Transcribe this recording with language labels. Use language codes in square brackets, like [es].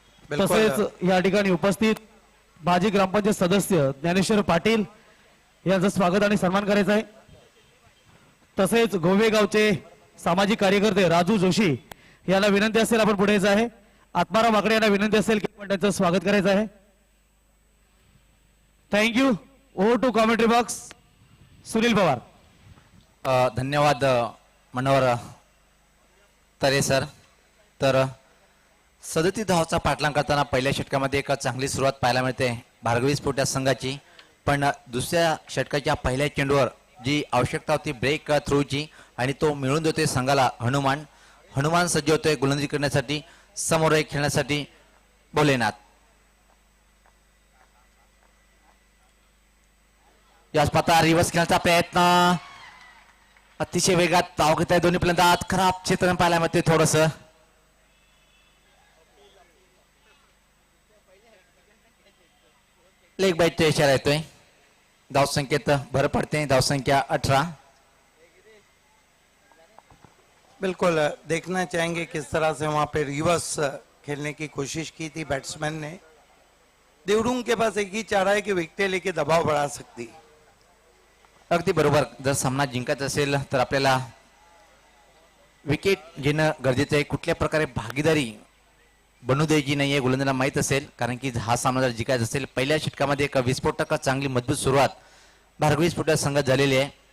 [mr] तसेच या ठिकाणी उपस्थित माजी ग्रामपंचायत सदस्य ज्ञानेश्वर पाटील यांचं स्वागत आणि सन्मान करायचं आहे। तसेच गोवेगावचे सामाजिक कार्यकर्ते राजू जोशी यांना विनंती असेल आपण पुढे यायचं आहे। आत्माराम वाकडे यांना विनंती असेल की आपण त्यांचं स्वागत करायचं आहे। [en] Thank you. Over to commentary box Sunil Pawar. [mr] धन्यवाद मनोहर तरे सर। तर 37 धावाचा पाठलाग करताना पहिल्या षटकामध्ये एक चांगली सुरुवात पाहायला मिळते भार्गवी स्फोट या संघाची, पण दुसऱ्या षटकाच्या पहिल्या चेंडूवर जी आवश्यकता होती ब्रेक थ्रूची आणि तो मिळून देतोय संघाला हनुमान। हनुमान सज्ज होतोय गोलंदाजी करण्यासाठी, समोर खेळण्यासाठी भोलेनाथ। याच पाता रिव्हर्स खेळण्याचा प्रयत्न, अतिशय वेगात धाव घेत आहे दोन्ही फलंदाज। खराब क्षेत्र पाहायला मिळते थोडस। लेग बाईटचा इशारा येतोय। धाव संख्येत भर पडते, धाव संख्या 18। [hi] बिल्कुल देखना चाहेंगे किस तरह से वहां पे रिवर्स खेलने की कोशिश की थी बैट्समैन ने। देवडूंग के पास एक ही चारा है कि विकेटें लेके दबाव बढ़ा सकती। [mr] अगदी बरोबर। जर सामना जिंकायचा असेल तर आपल्याला विकेट घेणं गरजेचं आहे। कुठल्या प्रकारे भागीदारी बनू द्यायची नाहीये गोलंदाजाला माहित असेल, कारण की हा सामना जर जिंकायचा असेल पहिल्या षटकामध्ये एक विस्फोटक चांगली मजबूत सुरुवात भार्गवी स्फोट संघात झालेली आहे।